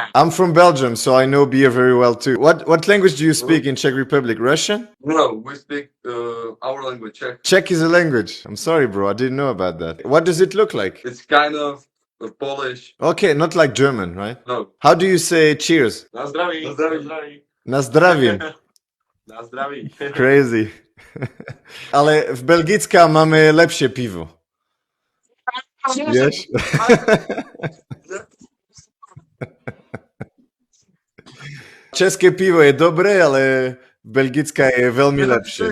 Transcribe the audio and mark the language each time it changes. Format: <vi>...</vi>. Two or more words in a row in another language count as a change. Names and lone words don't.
<en>I'm from Belgium, so I know beer very well too. What language do you speak in Czech Republic? Russian? No, we speak our language, Czech. Czech is a language. I'm sorry, bro. I didn't know about that. What does it look like? It's kind of Polish. Okay, not like German, right? No. How do you say cheers?</en> <cs>Na zdraví. Na zdraví. Na zdravím. Na zdraví.</cs> <en>Crazy.</en> <sk>Ale v Belgická máme lepšie pivo. Vieš? České pivo je dobré, ale belgická je veľmi lepšie.</sk>